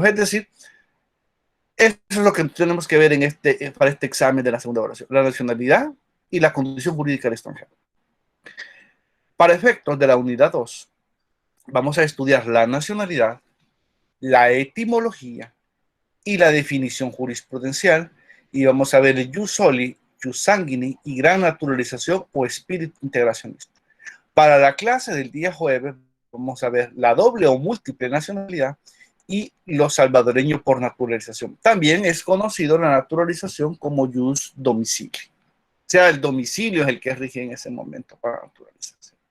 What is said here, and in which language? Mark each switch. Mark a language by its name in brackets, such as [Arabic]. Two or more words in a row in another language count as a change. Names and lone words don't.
[Spanish] Es decir, eso es lo que tenemos que ver para este examen de la segunda evaluación, la nacionalidad y la condición jurídica del extranjero. Para efectos de la unidad 2, vamos a estudiar la nacionalidad, la etimología y la definición jurisprudencial, y vamos a ver el [Latin] jus soli, jus sanguini [Spanish] y gran naturalización o espíritu integracionista. Para la clase del día jueves, vamos a ver la doble o múltiple nacionalidad y los salvadoreños por naturalización. También es conocido la naturalización como [Latin] jus domicilio. [Spanish] O sea, el domicilio es el que rige en ese momento para naturalización.